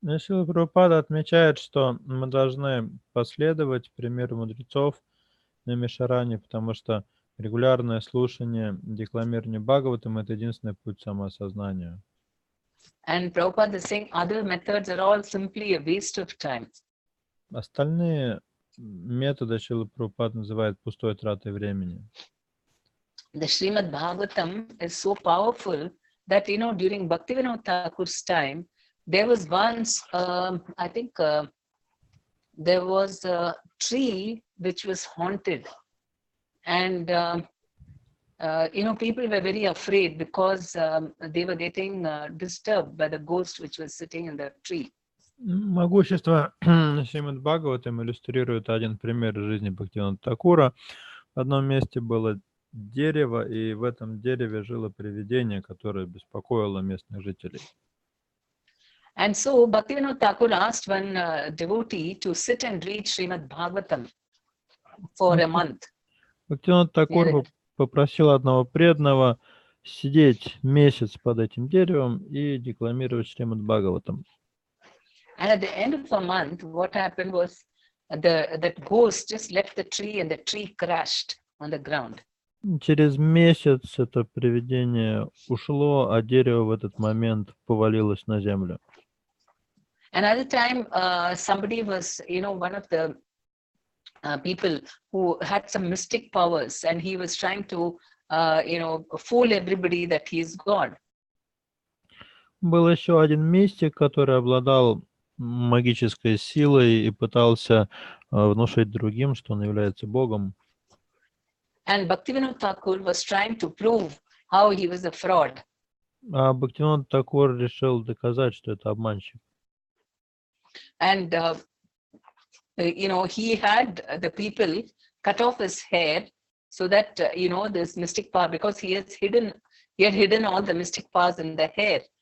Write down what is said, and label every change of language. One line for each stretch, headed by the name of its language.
Russian: Шрила Прабхупада отмечает, что мы должны последовать примеру мудрецов на Мишаране, потому что регулярное слушание, декламирование Бхагаватам – это единственный путь самоосознания.
English: And Prabhupada is saying other methods are all simply a waste of time.
Russian: Остальные методы Шрила Прабхупада называет пустой тратой времени.
English: The Srimad Bhagavatam is so powerful that, during Bhaktivinoda Thakur's time, there was once, I think there was a tree which was haunted. And, people were very afraid because they were getting disturbed by the ghost which was sitting in the tree.
Russian: Могущество Шримад Бхагаватам иллюстрирует один пример из жизни Бхактивинода Такура. В одном месте было дерево, и в этом дереве жило привидение, которое беспокоило местных жителей.
English: And so Bhaktivinoda Thakur asked one devotee to sit and read Srimad Bhagavatam for a month.
Russian: Бхактивинод Такур
English: Near it.
Russian: попросил одного преданного сидеть месяц под этим деревом и декламировать Шримад Бхагаватам.
English: And at the end of a month, what happened was that ghost just left the tree and the tree crashed on the ground.
Russian: Через месяц это привидение ушло, а дерево в этот момент повалилось на землю.
English: Another time, somebody was, one of the people who had some mystic powers, and he was trying to, fool everybody that he is God.
Russian: Был еще один мистик, который обладал магической силой и пытался внушить другим, что он является Богом.
English: And Bhaktivinoda Thakur was trying to prove how he was a fraud.
Russian: А Бхактивинод Такур решил доказать, что это обманщик.
English: And, he had the people cut off his hair so that, this mystic power, because he had hidden all the mystic powers in the hair.